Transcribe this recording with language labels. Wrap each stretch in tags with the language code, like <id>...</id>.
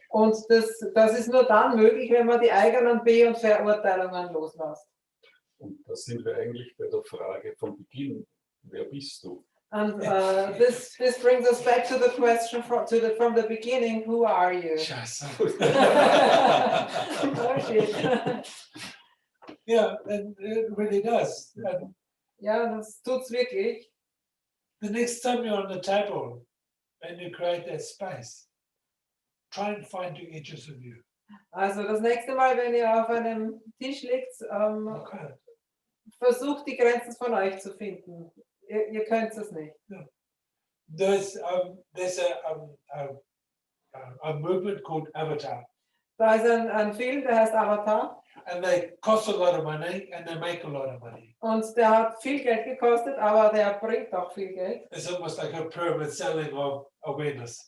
<de>Und das ist nur dann möglich, wenn man die eigenen Be- und Verurteilungen loslässt. Und da sind wir eigentlich bei der Frage vom Beginn, wer bist du?</de> <en>And this brings us back to the question from the beginning, who are you?</en> <de>Scheiße.</de> <en>Oh shit. Yeah, and it really does. And</en> <de>Ja, das tut's wirklich.</de> <en>the next time you're on the table and you create that space, try and find the edges of you.</en> <de>Also das nächste Mal, wenn ihr auf einem Tisch liegt,</de> <en>Okay.</en> <de>versucht die Grenzen von euch zu finden. Ihr könnt es nicht.</de> <en>There's a movement called Avatar,</en> <de>Da ist ein Film, der heißt Avatar,</de> <en>and they cost a lot of money and they make a lot of money.</en> <de>und der hat viel Geld gekostet, aber der bringt auch viel Geld.</de> <en>It's almost like a pyramid selling of awareness.</en>